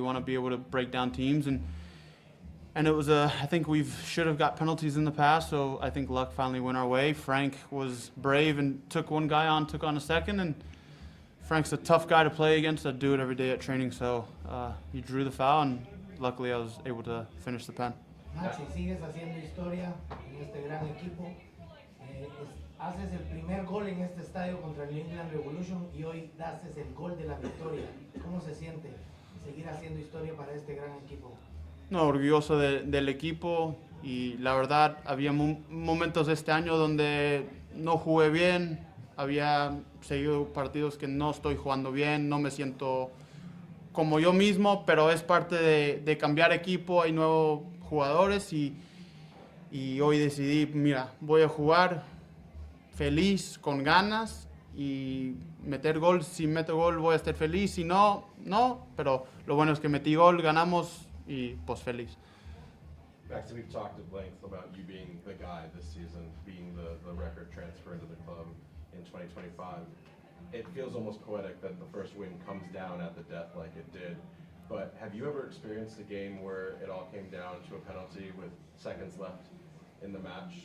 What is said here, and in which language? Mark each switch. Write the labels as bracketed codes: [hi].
[en] We want to be able to break down teams, and it was I think we should have got penalties in the past, so I think luck finally went our way. Frank was brave and took one guy on, took on a second, and Frank's a tough guy to play against. I do it every day at training, so he drew the foul, and luckily I was able to finish the pen. [es] Maxi, sigues haciendo historia en este gran equipo. Haces el primer gol en este estadio contra el New England Revolution y hoy haces el gol de la victoria. ¿Cómo se siente seguir haciendo historia para este gran equipo? No, orgulloso del equipo, y la verdad había momentos este año donde no jugué bien, había seguido partidos que no estoy jugando bien, no me siento como yo mismo, pero es parte de cambiar equipo, hay nuevos jugadores y hoy decidí, mira, voy a jugar feliz, con ganas y meter gol. Si meto gol voy a estar feliz, si no, no, pero lo bueno es que metí gol, ganamos y pues feliz. [en] Max, we've talked at length about you being the guy this season, being the record transfer into the club in 2025. It feels almost poetic that the first win comes down at the death like it did. But have you ever experienced a game where it all came down to a penalty with seconds left in the match?